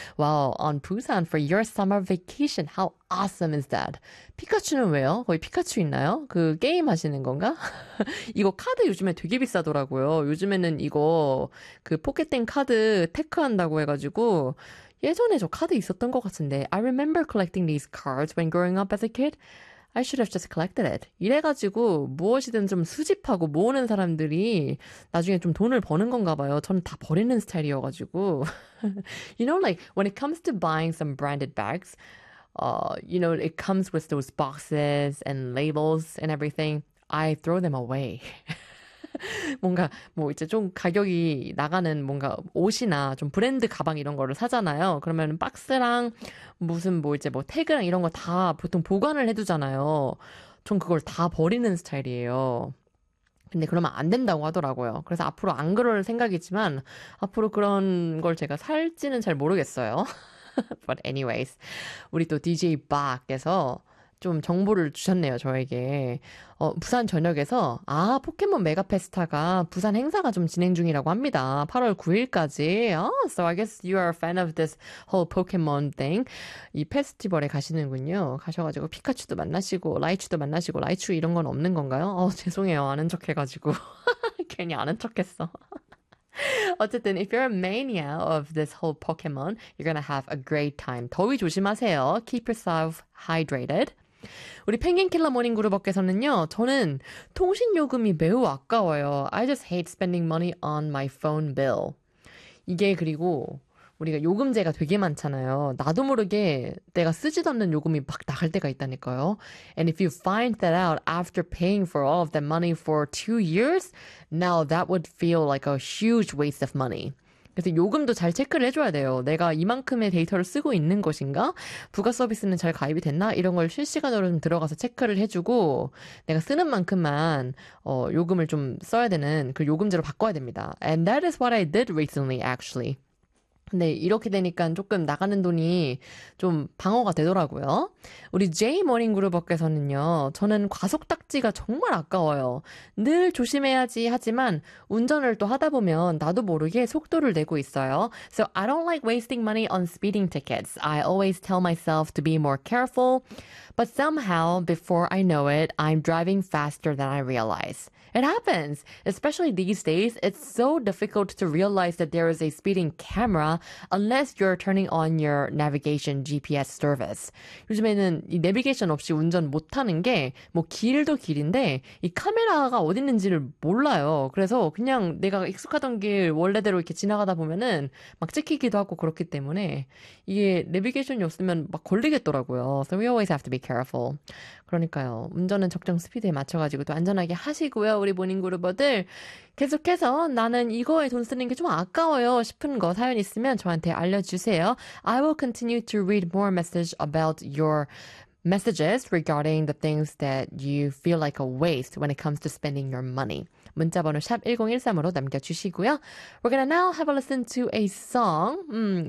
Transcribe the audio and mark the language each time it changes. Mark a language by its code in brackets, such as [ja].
[en] Wow, on Busan for your summer vacation. How awesome is that? [ko] 피카츄는 왜요? 거의 피카츄 있나요? 그 게임 하시는 건가? 이거 카드 요즘에 되게 비싸더라고요. 요즘에는 이거 그 포켓땡 카드 테크한다고 해가지고 예전에 저 카드 있었던 것 같은데 [en] I remember collecting these cards when growing up as a kid. I should have just collected it. [ko] 이래가지고 무엇이든 좀 수집하고 모으는 사람들이 나중에 좀 돈을 버는 건가 봐요. 저는 다 버리는 스타일이어가지고. [en] You know, like, when it comes to buying some branded bags, you know, it comes with those boxes and labels and everything. I throw them away. [ko] 뭔가 뭐 이제 좀 가격이 나가는 뭔가 옷이나 좀 브랜드 가방 이런 거를 사잖아요. 그러면 박스랑 무슨 뭐 이제 뭐 태그랑 이런 거 다 보통 보관을 해두잖아요. 전 그걸 다 버리는 스타일이에요. 근데 그러면 안 된다고 하더라고요. 그래서 앞으로 안 그럴 생각이지만 앞으로 그런 걸 제가 살지는 잘 모르겠어요. [en] But anyways, [ko] 우리 또 DJ 박께서 좀 정보를 주셨네요, 저에게. 부산 전역에서 아, 포켓몬 메가페스타가 부산 행사가 좀 진행 중이라고 합니다. 8월 9일까지. [en] Oh, so I guess you are a fan of this whole Pokemon thing. [ko] 이 페스티벌에 가시는군요. 가셔가지고 피카츄도 만나시고 라이츄도 만나시고 라이츄 이런 건 없는 건가요? 죄송해요. 아는 척해가지고. 괜히 아는 척했어. 어쨌든 [en] if you're a mania of this whole Pokemon, you're gonna have a great time. [ko] 더위 조심하세요. [en] Keep yourself hydrated. [ko] 우리 펭귄킬러 모닝그룹어께서는요. 저는 통신요금이 매우 아까워요. [en] I just hate spending money on my phone bill. [ko] 이게 그리고 우리가 요금제가 되게 많잖아요. 나도 모르게 내가 쓰지도 않는 요금이 막 나갈 때가 있다니까요. [en] And if you find that out after paying for all of that money for 2 years, now that would feel like a huge waste of money. [ko] 그래서 요금도 잘 체크를 해줘야 돼요. 내가 이만큼의 데이터를 쓰고 있는 것인가? 부가 서비스는 잘 가입이 됐나? 이런 걸 실시간으로 좀 들어가서 체크를 해주고 내가 쓰는 만큼만 요금을 좀 써야 되는 그 요금제로 바꿔야 됩니다. [en] And that is what I did recently, actually. [ko] 근데 이렇게 되니까 조금 나가는 돈이 좀 방어가 되더라고요. 우리 제이 모닝 그룹업께서는요, 저는 과속 딱지가 정말 아까워요. 늘 조심해야지 하지만 운전을 또 하다 보면 나도 모르게 속도를 내고 있어요. [en] So I don't like wasting money on speeding tickets. I always tell myself to be more careful, but somehow before I know it, I'm driving faster than I realize. It happens, especially these days. It's so difficult to realize that there is a speeding camera. Unless you're turning on your navigation GPS service. [ko] 요즘에는 이 내비게이션 없이 운전 못하는 게뭐 길도 길인데 이 카메라가 어디 있는지를 몰라요. 그래서 그냥 내가 익숙하던 길 원래대로 이렇게 지나가다 보면은 막 찍히기도 하고 그렇기 때문에 이게 내비게이션이 없으면 막 걸리겠더라고요. [en] So we always have to be careful. [ko] 그러니까요. 운전은 적정 스피드에 맞춰가지고 또 안전하게 하시고요. 우리 모닝그루버들. 계속해서 나는 이거에 돈 쓰는 게좀 아까워요 싶은 거 사연 있으면 저한테 알려주세요. [en] I will continue to read more message about your messages regarding the things that you feel like a waste when it comes to spending your money. [ko] 문자번호 샵 1013으로 남겨주시고요. [en] We're gonna now have a listen to a song.